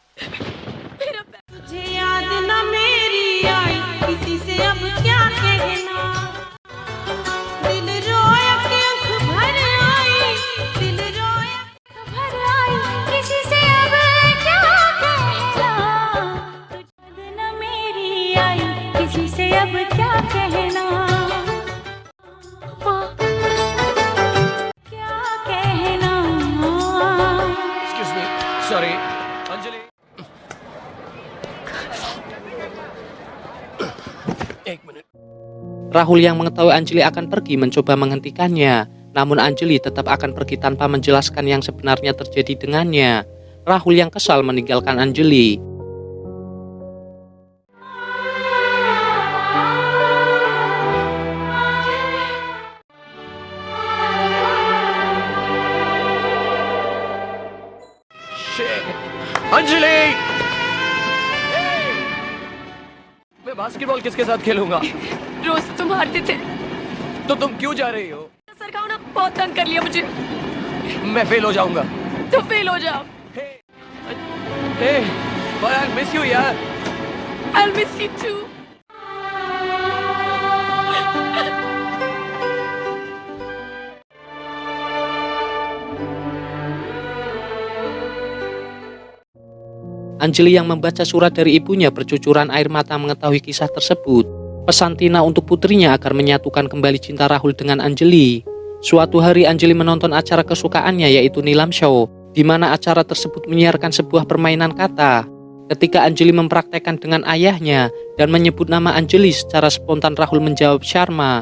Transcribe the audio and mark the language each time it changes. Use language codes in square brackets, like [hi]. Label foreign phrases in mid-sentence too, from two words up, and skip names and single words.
[hi] तुझे याद ना मेरी आई किसी से अब क्या कहना दिल रोए अपनी आँख भर आई दिल रोए भर आई किसी से अब क्या कहना तुझे याद ना मेरी आई किसी से अब क्या कहना क्या कहना [en] Excuse me. Sorry. Anjali. [hi] एक मिनट. [id] Rahul yang mengetahui Anjali akan pergi mencoba menghentikannya. Namun Anjali tetap akan pergi tanpa menjelaskan yang sebenarnya terjadi dengannya. Rahul yang kesal meninggalkan Anjali. [hi] अंजलि! मैं बास्केटबॉल किसके साथ खेलूंगा? रोज तुम हारते थे तो तुम क्यों जा रही हो? सर का ना बहुत तंग कर लिया मुझे मैं फेल हो जाऊंगा. तो फेल हो जाओ [en] Hey, but I miss you यार. I'll miss you too [id] Anjali yang membaca surat dari ibunya bercucuran air mata mengetahui kisah tersebut. Pesan Tina untuk putrinya agar menyatukan kembali cinta Rahul dengan Anjali. Suatu hari Anjali menonton acara kesukaannya yaitu Nilam Show, di mana acara tersebut menyiarkan sebuah permainan kata. Ketika Anjali mempraktekkan dengan ayahnya dan menyebut nama Anjali secara spontan, Rahul menjawab Sharma.